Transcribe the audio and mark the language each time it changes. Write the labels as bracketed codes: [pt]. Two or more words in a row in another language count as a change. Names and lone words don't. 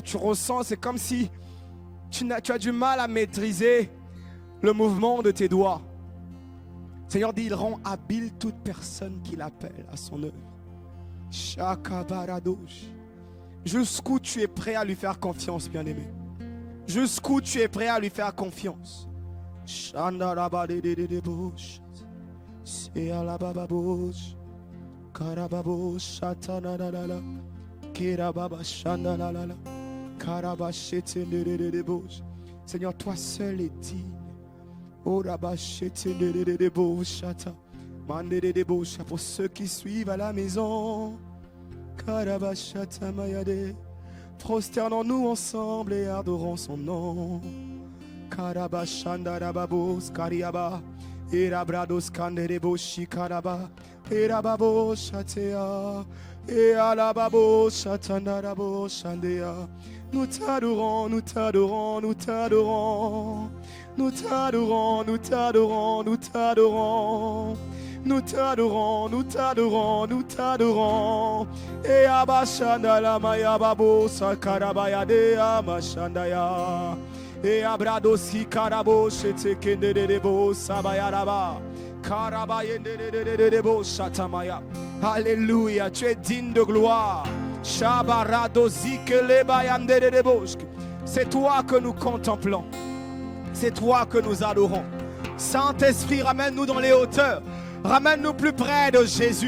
[fr] Tu ressens, c'est comme si tu as du mal à maîtriser le mouvement de tes doigts. Le Seigneur dit, il rend habile toute personne qui l'appelle à son œuvre. Shakabaradosh. Jusqu'où tu es prêt à lui faire confiance, bien-aimé? Jusqu'où tu es prêt à lui faire confiance? Shandarabadededebosh. Sealabababosh. Karababosh. Shatanadadala. Kirababa shandalala. Karabashetedededebosh. Seigneur, toi seul est digne. Pour ceux qui suivent à la maison, prosternons-nous ensemble et adorons son nom. Karabashandarababos kariaba, erabrados kandereboshi karaba, erababo shatea, et alababo shatandarabo shandea. Nous t'adorons, nous t'adorons, nous t'adorons. Nous t'adorons, nous t'adorons, nous t'adorons. Nous t'adorons, nous t'adorons, nous t'adorons. Et abashanda la maya babo sakarabaya de amashandaya. Et abradosi karabo shete kende de bo sabayaraba. Karabayende de bo shatamaya. Alléluia, tu es digne de gloire. Shabaradosi que les bayande de bosque. C'est toi que nous contemplons. C'est toi que nous adorons. Saint-Esprit, ramène-nous dans les hauteurs. Ramène-nous plus près de Jésus.